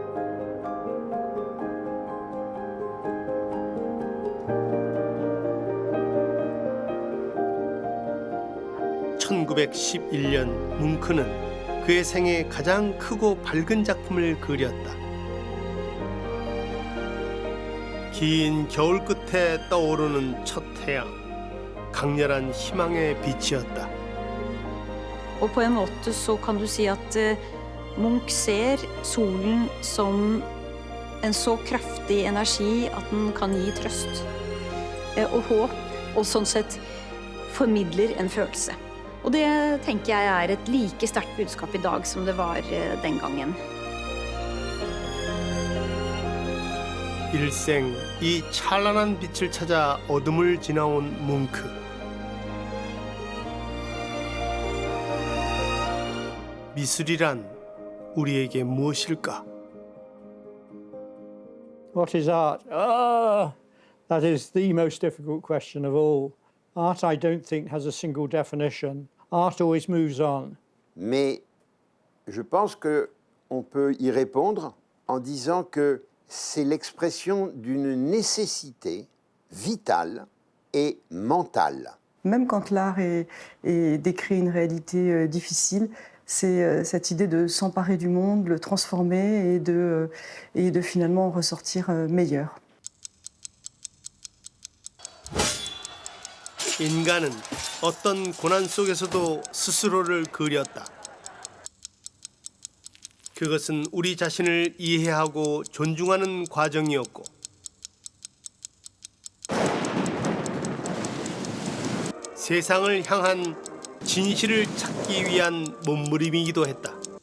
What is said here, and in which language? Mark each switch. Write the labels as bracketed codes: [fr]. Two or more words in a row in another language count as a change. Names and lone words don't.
[ko] (1911년) 뭉크는 그의 생애 가장 크고 밝은 작품을 그렸다. 긴 겨울 끝에 떠오르는 첫 태양, 강렬한 희망의 빛이었다. [no] Og på en måte så kan du si at Munch ser solen som en så kraftig energi at den kan gi trøst og håp, og sånn sett formidler en følelse. Og det tenker jeg er et like sterkt budskap i dag som det var den gangen. [ko] 일생 이 찬란한 빛을 찾아 어둠을 지나온 뭉크. 미술이란 우리에게 무엇일까? [en] What is art? That is the most difficult question of all. Art, I don't think, has a single definition. Art always moves on. [fr] Mais je pense qu'on peut y répondre en disant que c'est l'expression d'une nécessité vitale et mentale. Même quand l'art décrit une réalité difficile, c'est cette idée de s'emparer du monde, le transformer et de finalement en ressortir meilleur. [ko] 인간은 어떤 고난 속에서도 스스로를 그렸다. 그것은 우리 자신을 이해하고 존중하는 과정이었고 세상을 향한 진실을 찾기 위한 몸부림이기도 했다.